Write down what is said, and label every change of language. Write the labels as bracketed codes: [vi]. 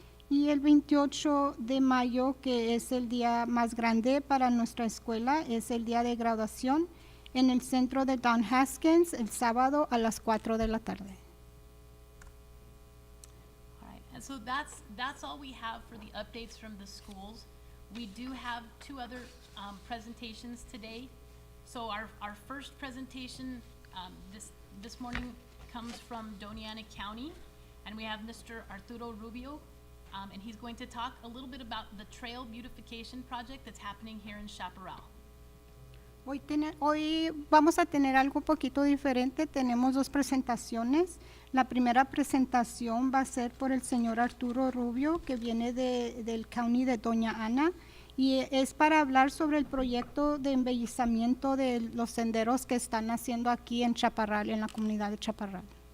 [es] Y el 28 de mayo, que es el día más grande para nuestra escuela, es el día de graduación, en el centro de Don Haskins el sábado a las 4 de la tarde. [en] All right, and so that's all we have for the updates from the schools. We do have two other presentations today. So our first presentation this morning comes from Dona County, and we have Mr. Arturo Rubio, and he's going to talk a little bit about the trail beautification project that's happening here in Chaparral. [es] Hoy vamos a tener algo poquito diferente. Tenemos dos presentaciones. La primera presentación va a ser por el señor Arturo Rubio, que viene del county de Doña Ana, y es para hablar sobre el proyecto de embellecimiento de los senderos que están haciendo aquí en Chaparral, en la comunidad de Chaparral.